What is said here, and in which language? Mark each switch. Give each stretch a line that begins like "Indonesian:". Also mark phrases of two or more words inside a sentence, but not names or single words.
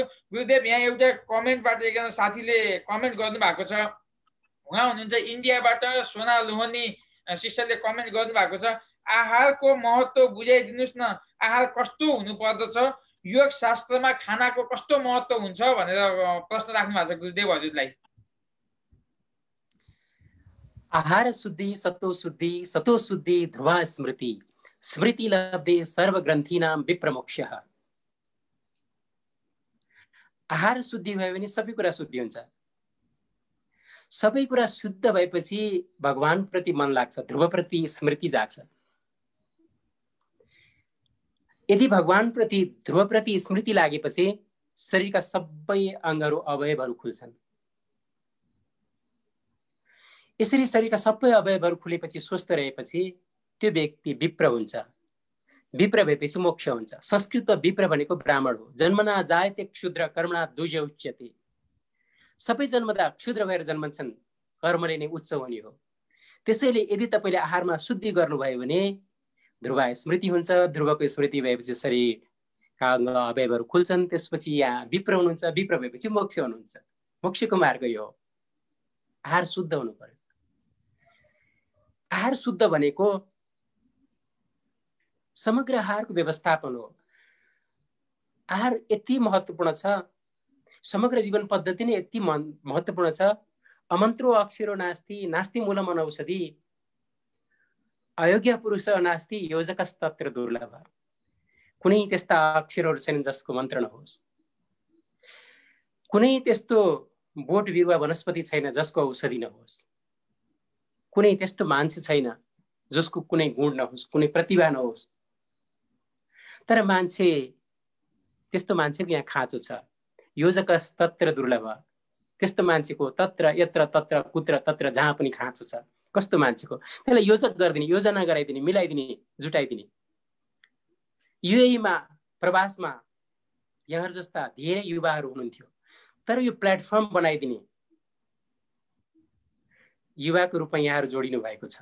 Nepali: गुरुदेव, यहाँ एउटा कमेन्टबाट एकजना साथीले कमेन्ट गर्नुभएको छ। उहाँ हुनुहुन्छ इन्डियाबाट, सोना लोहनी सिस्टरले कमेन्ट गर्नुभएको छ, आहारको महत्त्व बुझाइदिनुहोस् न, आहार कस्तो हुनु पर्दछ, योग शास्त्रमा खानाको कस्तो महत्त्व हुन्छ भनेर प्रश्न राख्नु भएको छ गुरुदेव हजुरलाई।
Sanskrit: आहार शुद्धि सत्तो शुद्धि, सतो शुद्धि ध्रुवा स्मृति, स्मृति लब्धे सर्वग्रन्थीनां विप्रमोक्षः।
Nepali: आहार शुद्धि भयो भने सबै कुरा शुद्धि हुन्छ। सबै कुरा शुद्ध भएपछि भगवान प्रति मन लाग्छ, ध्रुवप्रति स्मृति जाग्छ। यदि भगवान प्रति ध्रुवप्रति स्मृति लागेपछि शरीरका सबै अङ्गहरू अवयवहरू खुल्छन्। यसरी शरीरका सबै अवयवहरू खुलेपछि, स्वस्थ रहेपछि त्यो व्यक्ति विप्र हुन्छ। विप्र भएपछि मोक्ष हुन्छ। संस्कृतमा विप्र भनेको ब्राह्मण हो।
Sanskrit: जन्मना जायते क्षुद्र कर्मणा द्विज उच्यते।
Nepali: सबै जन्मदा क्षुद्र भएर जन्मन्छन्, कर्मले नै उच्च हुने हो। त्यसैले यदि तपाईँले आहारमा शुद्धि गर्नुभयो भने ध्रुव स्मृति हुन्छ। ध्रुवको स्मृति भएपछि शरीरका अङ्ग अवयवहरू खुल्छन्। त्यसपछि यहाँ विप्र हुनुहुन्छ। विप्र भएपछि मोक्ष हुनुहुन्छ। मोक्षको मार्ग यो हो। आहार शुद्ध हुनु पर्यो। आहार शुद्ध भनेको समग्र आहारको व्यवस्थापन हो। आहार यति महत्त्वपूर्ण छ, समग्र जीवन पद्धति नै यति महत्त्वपूर्ण छ।
Sanskrit: अमन्त्रो अक्षरो नास्ति, नास्ति मूलम अनौषधि, अयोग्य पुरुष नास्ति, योजकस्तत्र दुर्लभ।
Nepali: कुनै त्यस्ता अक्षरहरू छैनन् जसको मन्त्र नहोस्। कुनै त्यस्तो बोट बिरुवा वनस्पति छैन जसको औषधि नहोस्। कुनै त्यस्तो मान्छे छैन जसको कुनै गुण नहोस्, कुनै प्रतिभा नहोस्। तर त्यस्तो मान्छेको यहाँ खाँचो छ।
Sanskrit: योजकस्तत्र दुर्लभ,
Nepali: त्यस्तो मान्छेको
Sanskrit: तत्र यत्र तत्र कुत्र तत्र
Nepali: जहाँ पनि खाँचो छ। कस्तो मान्छेको, त्यसलाई योजक गरिदिने, योजना गराइदिने, मिलाइदिने, जुटाइदिने। युएईमा प्रवासमा यहाँहरू जस्ता धेरै युवाहरू हुनुहुन्थ्यो, तर यो प्लेटफर्म बनाइदिने युवाको रूपमा यहाँहरू जोडिनु भएको छ।